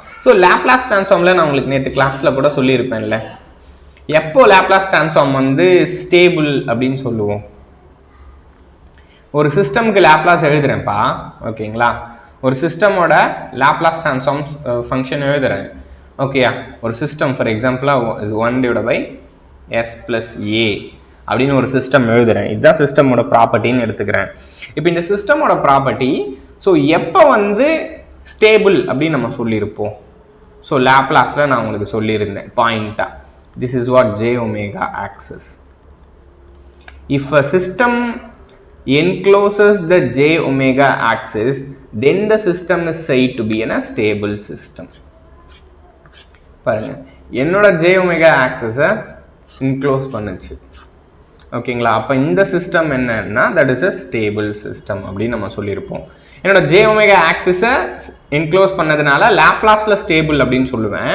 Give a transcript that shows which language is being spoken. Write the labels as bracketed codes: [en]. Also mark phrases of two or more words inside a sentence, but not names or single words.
[en] so Laplace transform-il [ta] நான் உங்களுக்கு நேற்று கிளாஸில் கூட சொல்லியிருப்பேன்ல, எப்போ [en] Laplace transform [ta] வந்து ஸ்டேபிள் அப்படின்னு சொல்லுவோம். ஒரு சிஸ்டமுக்கு லாப்லாஸ் எழுதுறேன்ப்பா, ஓகேங்களா, ஒரு சிஸ்டமோட [en] Laplace transform function [ta] எழுதுறேன். ஓகேயா, ஒரு [en] system for example-aaga [ta] 1/s + a அப்படின்னு ஒரு சிஸ்டம் எழுதுறேன். இதுதான் சிஸ்டமோட ப்ராப்பர்ட்டின்னு எடுத்துக்கிறேன். இப்போ இந்த சிஸ்டமோட [en] property so [ta] எப்போ வந்து ஸ்டேபிள் அப்படின்னு நம்ம சொல்லியிருப்போம். [en] so Laplace-il [ta] நான் உங்களுக்கு சொல்லியிருந்தேன் பாயிண்ட்டாக, [en] this is what j⍵ axis. If a system encloses the j⍵ axis, then the system is said to be in a stable system. [ta] பாருங்க, என்னோட j⍵ [en] axis-ai enclose [ta] பண்ணுச்சு. ஓகேங்களா, அப்போ இந்த சிஸ்டம் என்னன்னா [en] that is a stable system [ta] அப்படின்னு நம்ம சொல்லியிருப்போம். என்னோட j⍵ [en] axis-ai enclose [ta] பண்ணதுனால லாப்லாஸில் ஸ்டேபிள் அப்படின்னு சொல்லுவேன்.